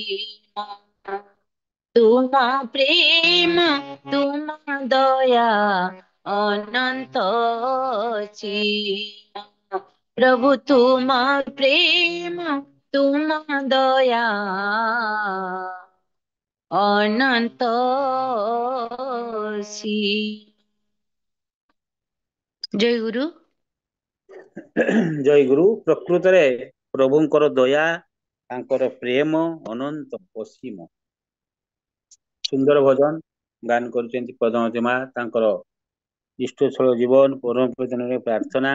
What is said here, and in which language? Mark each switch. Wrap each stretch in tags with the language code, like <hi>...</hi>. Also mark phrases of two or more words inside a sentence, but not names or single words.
<or>ତୁମ ପ୍ରେମ ତୁମ ଦୟା ଅନନ୍ତ ଅଛି। ପ୍ରଭୁ ତୁମ ପ୍ରେମ ତୁମ ଦୟା ଅନନ୍ତ ଅଛି। ଜୟ ଗୁରୁ। ଜୟ ଗୁରୁ। ପ୍ରକୃତରେ ପ୍ରଭୁଙ୍କର ଦୟା, ତାଙ୍କର ପ୍ରେମ ଅନନ୍ତ ଅସୀମ। ସୁନ୍ଦର ଭଜନ ଗାନ କରୁଛନ୍ତି ପଦ୍ମାବତୀ ମା। ତାଙ୍କର ଇଷ୍ଟଛଳ ଜୀବନ ପରମ ପୂଜନରେ ପ୍ରାର୍ଥନା।</or>